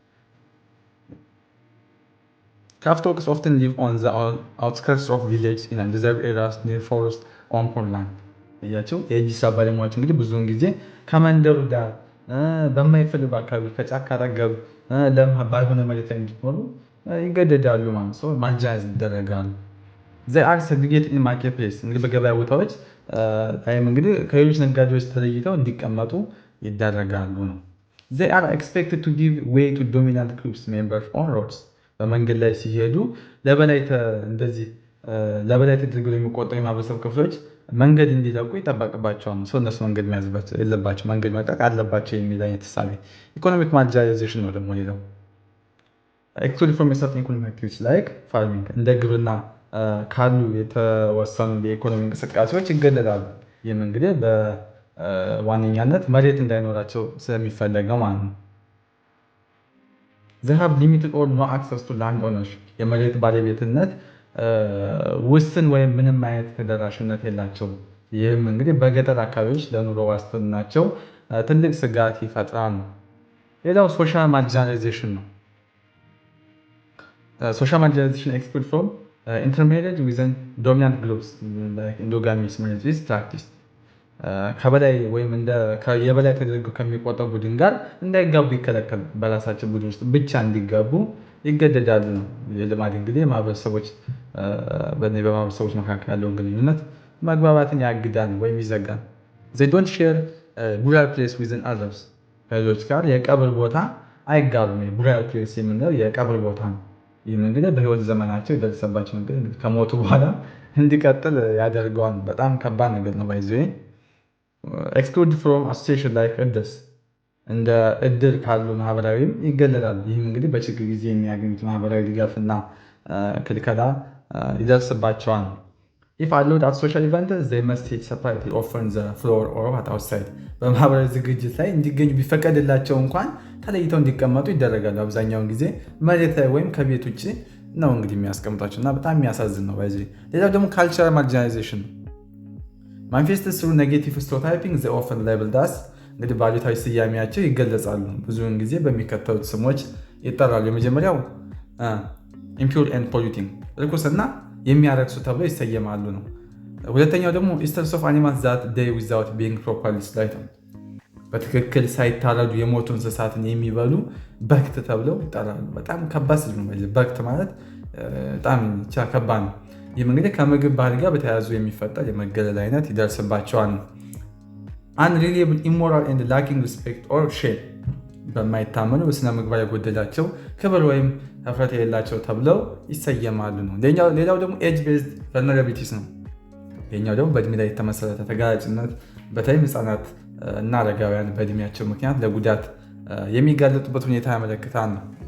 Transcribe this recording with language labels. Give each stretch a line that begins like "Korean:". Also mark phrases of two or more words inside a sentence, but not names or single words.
English: Craft workers often live on the outskirts of villages in reserved areas near forest on poor land።
Amharic: እያቸው የእጅ ስራ ባለሙያዎች እንግዲህ ብዙውን ጊዜ ከመንደሩ ዳር በማይፈልጉ አካባቢ ከጫካ አጠገብ ለም ባልሆነ መሬት ላይ እንዲኖሩ ይገደዳሉ ማለት ነው። ማርጂናላይዝ ይደረጋሉ።
English: they are segregated in marketplace
Amharic: እንግዲህ በገበያ ቦታዎች እንግዲህ ከሌሎች ነጋዴዎች ተለይተው እንዲቀመጡ ይደረጋሉ ነው።
English: they are expected to give way to dominant groups members on roads
Amharic: በመንገድ ላይ ሲሄዱ ለበላይ ተደርገው የሚቆጠሩ የማህበረሰብ ክፍሎች መንገድ እንዲለቁ ይጠበቅባቸዋል። እነሱ መንገድ መያዝ የለባቸው፣ መንገድ መልቀቅ አለባቸው የሚል አይነት እሳቤ።
English: economic marginalization
Amharic: ነው ደግሞ ሌላው
English: excluded from certain economic activities like farming
Amharic: እንደ ግብርና ካሉ የተወሰኑ የኢኮኖሚ እንቅስቃሴዎች ይገለላሉ። ይህም እንግዲህ በዋነኛነት መሬት እንዳይኖራቸው ስለሚፈለግ ነው ማለት ነው።
English: they have limited or no access to land ownership
Amharic: የመሬት ባለቤትነት ውስን ወይም ምንም አይነት ተደራሽነት የላቸውም። ይህም እንግዲህ በገጠር አካባቢዎች ለኑሮ ዋስትናቸው ትልቅ ስጋት ይፈጥራል። ሌላው
English: social marginalization
Amharic: ነው።
English: social marginalization excluded from intermarriage within dominant groups like endogamous marriage is practiced
Amharic: ከበላይ ወይም የበላይ ተደርገው ከሚቆጠሩ ቡድን ጋር እንዳይጋቡ ይከለከል፣ በራሳቸው ቡድን ውስጥ ብቻ እንዲጋቡ ይገደዳሉ ነው። የልማድ እንግዲህ በማህበረሰቦች መካከል ያለውን ግንኙነት መግባባትን ያግዳል ወይም ይዘጋል።
English: they don't share burial place with others
Amharic: ከሌሎች ጋር የቀብር ቦታ አይጋሩም።
English: burial place
Amharic: የምንለው የቀብር ቦታ ነው። ይህም እንግዲህ በህይወት ዘመናቸው የደረሰባቸው ነገር ከሞቱ በኋላ እንዲቀጥል ያደርገዋል። በጣም ከባድ ነገር ነው።
English: excluded from association like
Amharic: እድር እንደ እድር ካሉ ማህበራዊም ይገለላል። ይህም እንግዲህ በችግር ጊዜ የሚያገኙት ማህበራዊ ድጋፍና ክልከላ ይደርስባቸዋል።
English: if allowed at social events they must sit separately often the floor or outside
Amharic: በማህበራዊ ዝግጅት ላይ እንዲገኙ ቢፈቀድላቸው እንኳን ተለይተው እንዲቀመጡ ይደረጋሉ። አብዛኛውን ጊዜ መሬት ላይ ወይም ከቤት ውጭ ነው እንግዲህ የሚያስቀምጧቸው እና በጣም የሚያሳዝን ነው። ሌላው ደግሞ
English: cultural marginalization
Amharic: ነው።
English: manifests through negative stereotyping they often labeled as
Amharic: እንግዲህ ባሉታዊ ስያሜያቸው ይገለጻሉ። ብዙውን ጊዜ በሚከተሉት ስሞች ይጠራሉ። የመጀመሪያው
English: impure and polluting
Amharic: ርኩስና የሚያረክሱ ተብለው ይሰየማሉ ነው። ሁለተኛው ደግሞ
English: eaters of animals that die without being properly slaughtered
Amharic: በትክክል ሳይታረዱ የሞቱ እንስሳትን የሚበሉ በክት ተብለው ይጠራሉ። በጣም ከባድ ስል ነው። በክት ማለት በጣም ከባድ ነው። ይህም እንግዲህ ከምግብ ባህል ጋር በተያያዙ የሚፈጠር የመገለል አይነት ይደርስባቸዋል።
English: unreliable, immoral and lacking respect or shame
Amharic: በማይታመኑ በስነ ምግባር የጎደላቸው ክብር ወይም ኅፍረት የሌላቸው ተብለው ይሰየማሉ ነው። ሌላው ደግሞ
English: age based vulnerabilities
Amharic: ነው። ይህኛው ደግሞ በእድሜ ላይ የተመሰረተ ተጋላጭነት፣ በተለይም ህፃናት እና አረጋውያን በእድሜያቸው ምክንያት ለጉዳት የሚጋለጡበት ሁኔታ ያመለክታል ነው።